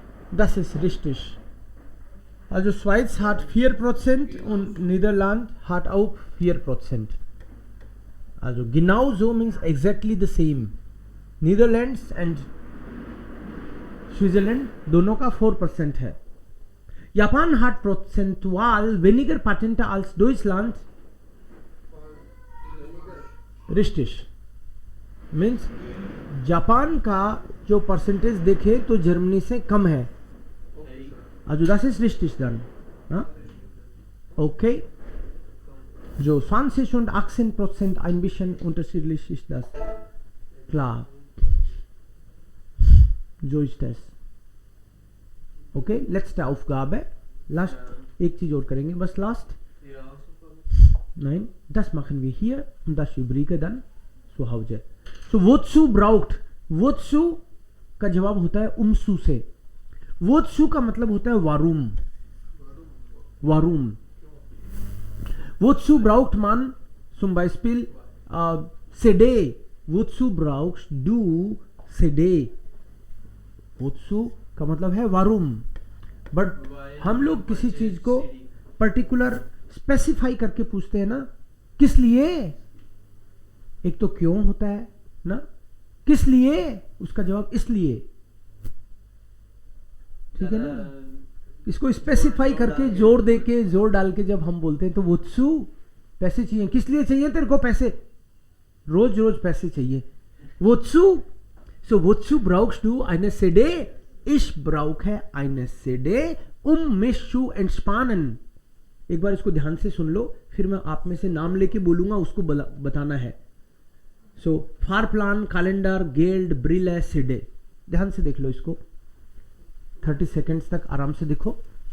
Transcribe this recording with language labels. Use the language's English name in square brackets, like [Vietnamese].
[German] Das ist richtig. Also Schweiz hat 4% und Niederland hat auch 4%. Also genauso [English] means exactly the same. Netherlands and [Hindi] Switzerland दोनों का 4% है. [German] जापान hat prozentual weniger Patente als Deutschland. Richtig. [Hindi] Means Japan का जो percentage देखे तो Germany से कम है. [German] Also das ist richtig dann. Ja? Okay. So 20 und 18% ein bisschen unterschiedlich ist das. Klar. So ist das. Okay, letzte Aufgabe. [Hindi] Last, एक चीज और करेंगे बस last. [German] Nein, das machen wir hier und das übrige dann zu Hause. So wozu braucht, [Hindi] wozu का जवाब होता है umzu से. wozu का मतलब होता है warum. [German] Warum. Wozu braucht man zum Beispiel CD? Wozu brauchst du CD? [Hindi] wozu का मतलब है warum. बट हम लोग किसी चीज को पर्टिकुलर स्पेसिफाई करके पूछते हैं ना, किस लिए. एक तो क्यों होता है ना, किस लिए, उसका जवाब इसलिए. ठीक है ना. इसको स्पेसिफाई करके जोर दे के जोर डाल के जब हम बोलते हैं तो wozu पैसे चाहिए. किस लिए चाहिए तेरे को पैसे, रोज रोज पैसे चाहिए. [German] wozu. So wozu brauchst du eine CD? Ich brauche eine CD, Mishu and Spanen. [Hindi] एक बार इसको ध्यान से सुन लो, फिर मैं आप में से नाम लेके बोलूंगा, उसको बताना है. [German] सो फारप्लान, कैलेंडर, गेल्ड, ब्रिले, सिडे. [Hindi] ध्यान से देख लो इसको, 30 सेकेंड्स तक आराम से देखो.